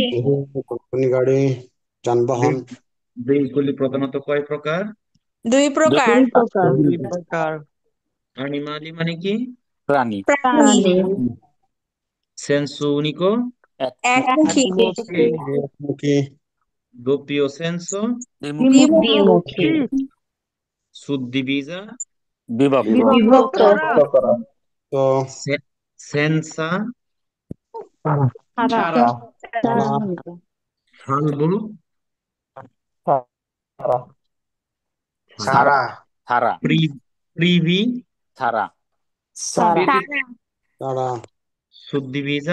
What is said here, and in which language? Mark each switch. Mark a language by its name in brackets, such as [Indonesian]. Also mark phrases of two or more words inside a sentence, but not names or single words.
[Bangla] কোম্পানি গাড়ি, যানবাহন। ভেহিকুলি প্রধানত কয় প্রকার? দুই প্রকার। দুই প্রকার। অ্যানিমালি মানে কি? প্রাণী। প্রাণী। প্রাণী। [Italian] Senso unico? [Bangla] একটি। একমুখী। মুখী। [Italian] doppio senso? [Bangla] দ্বিমুখী। দ্বিমুখী। [Italian] suddivisa? [Bangla] বিভক্ত। বিভক্ত। তো [Italian] se- senza? [Bangla] ছাড়া। [Italian] salvo? [Bangla] ছাড়া। ছাড়া। [Italian] privi? [Bangla] ছাড়া। ছাড়া। তারা। তারা [Italian] suddivisa?